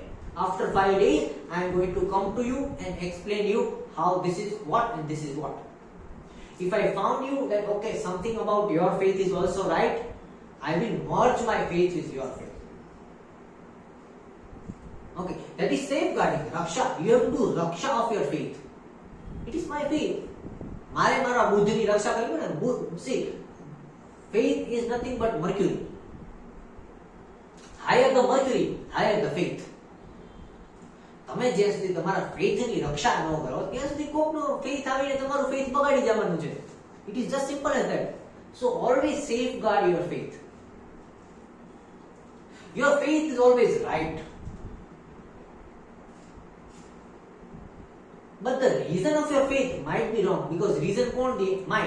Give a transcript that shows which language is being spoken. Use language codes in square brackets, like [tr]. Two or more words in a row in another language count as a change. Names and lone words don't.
[en] After 5 days, I am going to come to you and explain you how this is what and this is what. If I found you that, okay, something about your faith is also right, I will merge my faith with your faith. Okay, that is safeguarding, raksha. You have to do raksha of your faith. It is my faith. [gu] મારે મારા બુદ્ધની રક્ષા કરવી ને. [en] See, faith is nothing but mercury. Higher the mercury, higher the faith. [gu] તમે જ્યાં સુધી તમારા ફેથની રક્ષા ન કરો ત્યાં સુધી કોકનો ફેથ આવીને તમારું ફેથ બગાડી જવાનું છે. [en] It is just simple as that. So always safeguard your faith. Your faith is always right, but the reason of your faith might be wrong, because reason won't be mind.